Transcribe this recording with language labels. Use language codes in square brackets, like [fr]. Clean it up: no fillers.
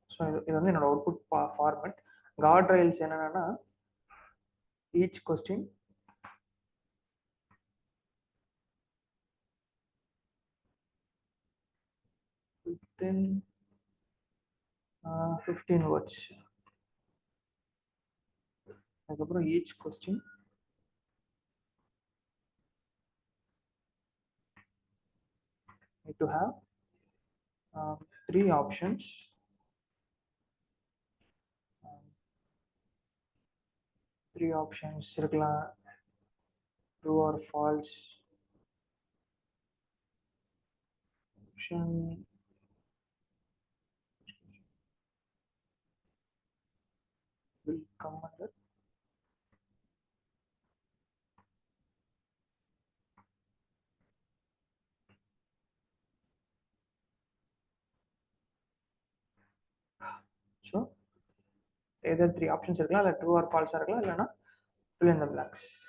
[en] so [ta] இது வந்து என்னோட [en] Output format. Guard rails [ta] என்னன்னா, [en] Each question within 15 words. [ta] அதுக்கப்புறம் [en] Each question need to have 3 options. 3 options [ta] இருக்கலாம், [en] true or false. Option will come under [ta] so either 3 options இருக்கலாம், இல்லை true R ஃபால்ஸாக இருக்கலாம், இல்லைன்னா [en] fill in the blanks.